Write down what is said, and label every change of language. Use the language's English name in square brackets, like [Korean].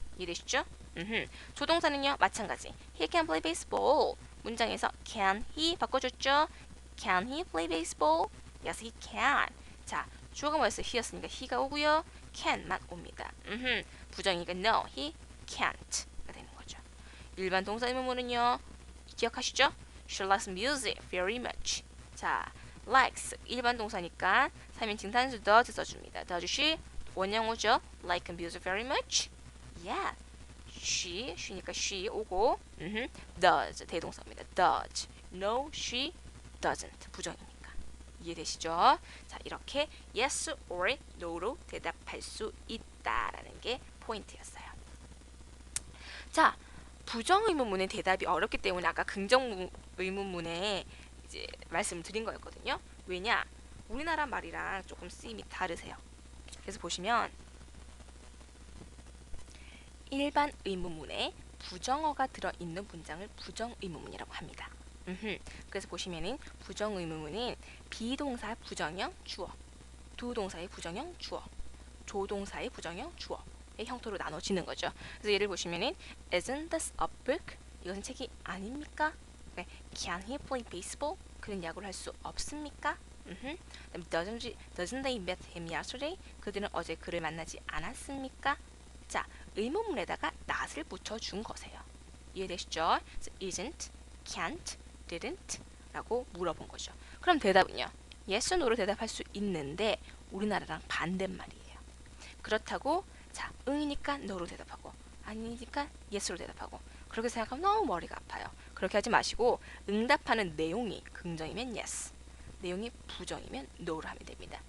[Korean] 이해되시죠? 조동사는요. 마찬가지. [English] He can play baseball. [Korean] 문장에서 [English] can he [Korean] 바꿔줬죠? [English] Can he play baseball? Yes, he can. [Korean] 자, 주어가 뭐였어요? he였으니까 he가 오고요. can만 옵니다. 부정이니까 [English] no, he can't [Korean] 가 되는 거죠. 일반 동사 의문문은요. 기억하시죠? [English] She likes music very much. [Korean] 자, likes 일반 동사니까 3인칭 단수 does 써줍니다. [English] Does she [Korean] 원형 오죠? [English] Like music very much? Yeah. [Korean] she니까 she 오고 does 대동사입니다. [English] does. No, she doesn't. [Korean] 부정이니까. 이해되시죠? 자, 이렇게 [English] yes or no [Korean] 로 대답할 수 있다라는 게 포인트였어요. 자, 부정 의문문의 대답이 어렵기 때문에 아까 긍정 의문문에 이제 말씀을 드린 거였거든요. 왜냐? 우리나라 말이랑 조금 쓰임이 다르세요. 그래서 보시면 일반 의문문에 부정어가 들어있는 문장을 부정의문문이라고 합니다. 그래서 보시면은 부정의문문은 비동사 부정형 주어, 두 동사의 부정형 주어, 조동사의 부정형 주어의 형태로 나눠지는 거죠. 그래서 예를 보시면은 [English] Isn't this a book? [Korean] 이것은 책이 아닙니까? 네. [English] Can he play baseball? [Korean] 그는 야구를 할 수 없습니까? [English] Doesn't they met him yesterday? [Korean] 그들은 어제 그를 만나지 않았습니까? 자, 의문문에다가 not을 붙여준 거세요. 이해되시죠? [English] So isn't, can't, didn't [Korean] 라고 물어본 거죠. 그럼 대답은요? yes, no로 대답할 수 있는데 우리나라랑 반대말이에요. 그렇다고 자, 응이니까 no로 대답하고 아니니까 yes로 대답하고 그렇게 생각하면 너무 머리가 아파요. 그렇게 하지 마시고 응답하는 내용이 긍정이면 yes, 내용이 부정이면 no로 하면 됩니다.